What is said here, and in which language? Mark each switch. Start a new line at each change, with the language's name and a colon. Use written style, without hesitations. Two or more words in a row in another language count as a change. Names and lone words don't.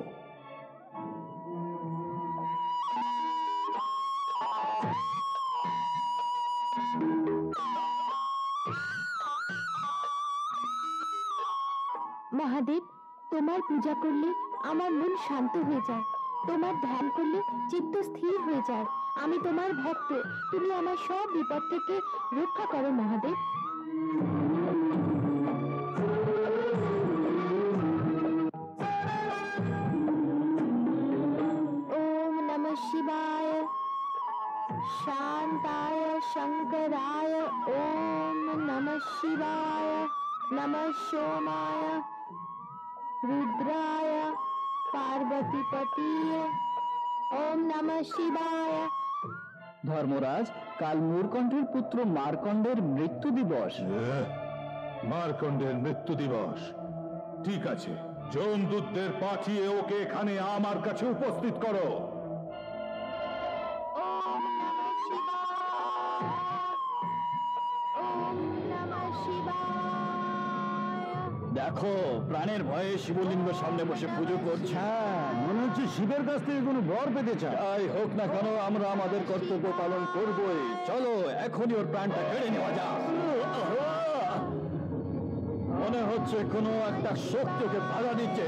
Bangla: মহাদেব, তোমার পূজা করলে আমার মন শান্ত হয়ে যায়, তোমার ধ্যান করলে চিত্ত স্থির হয়ে যায়। আমি তোমার ভক্ত, তুমি আমার সব বিপদ থেকে রক্ষা করো মহাদেব।
Sanskrit: ওম নমঃ শিবায়, শান্তায় শঙ্করায়। ওম নমঃ শিবায়, নমঃ সোমায়, রুদ্রায়, পার্বতীপতিয়ে। ওম নমঃ শিবায়।
Bangla: ধর্মরাজ, কাল মূরকণ্ঠের পুত্র মার্কণ্ডের মৃত্যু দিবস। মার্কণ্ডের মৃত্যু দিবস? ঠিক আছে, যমদূতদের পাঠিয়ে ওকে এখানে আমার কাছে উপস্থিত করো।
Sanskrit: ওম নমঃ শিবায়, ওম নমঃ শিবায়।
Bangla: দেখো, প্রাণের ভয়ে শিবলিঙ্গ সামনে বসে পুজো করছে। মনে হচ্ছে শিবের কাছ থেকে কোনো বর পেতে চায়। যাই হোক না কেন, আমরা আমাদের কর্তব্য পালন করবই। চলো এখনই ওর প্রাণটা কেড়ে নেওয়া যাক। মনে হচ্ছে কোনো একটা শক্তি ওকে বাধা দিচ্ছে।